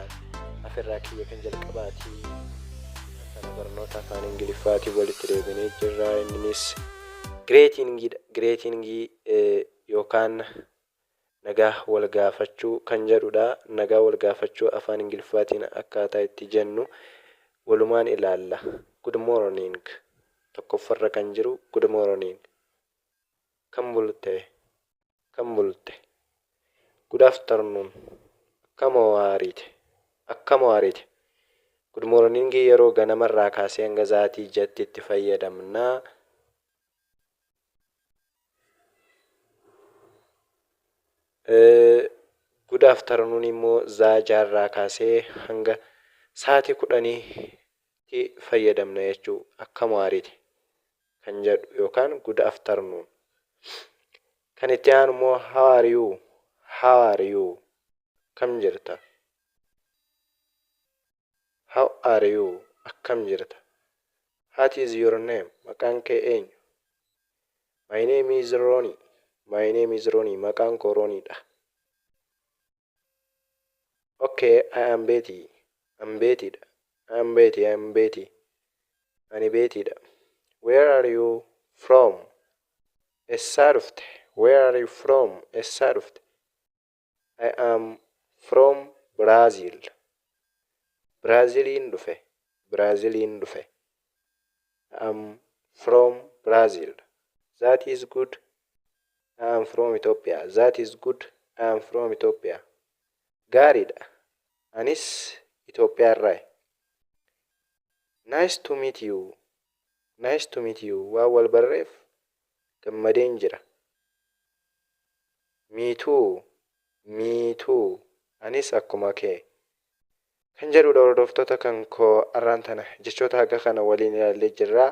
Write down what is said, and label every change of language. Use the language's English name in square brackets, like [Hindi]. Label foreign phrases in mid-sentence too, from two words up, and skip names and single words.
[Oromo] Afirraa kiyya kan jalqabaatii kana barnoota afaan Ingiliffaatiin walitti deebinee jirra. Innis greeting yookaan nagaa wal gaafachuu kan jedhudha. Nagaa wal gaafachuu afaan Ingiliffaatiin akkaataa itti jennu walumaan ilaalla. [English] Good morning. [Oromo] Tokkoffarra kan jiru [English] good morning. [Oromo] Kam bulte. [English] Good afternoon. [Oromo] Akkam waarite. [English] Good morning [Oromo] yeroo ganamarraa kaasee hanga zaatii jetti itti fayyadamna. [English] Good afternoon [Oromo] immoo zaajarraa kaasee hanga saatii 10 fayyadamna jechuu. Akkam waarite kan jedhu yookaan [English] good afternoon. [Oromo] Kan itti aanu immoo [English] how are you [Oromo] kam jirta. [English] How are you [Oromo] akkam jirta. [English] What is your name [Oromo] maqaan kee eenyu. [English] My name is Ronnie [Oromo] maqaan koo Ronniidha. [English] Okay, I am Betty. I'm Betty. [Oromo] Ani Bettyidha. [English] Where are you from? [Oromo] Eessaa dhufte. [English] Where are you from? [Oromo] Eessaa dhufte. [English] I am from Brazil. [Oromo] Braziliin dhufe. [English] I am from Brazil. That is good. I am from Ethiopia. That is good. I am from Ethiopia. [Oromo] Gaariidha. Anis Itoophiyaarraa. [English] Nice to meet you. [Oromo] Waa wal barreef gammadeen jira. [English] Me too. [Oromo] Anis akkuma kee. Kan jedhudha hordoftoota kan koo arraan tana jechoota haga kana waliin ilaallee jirra.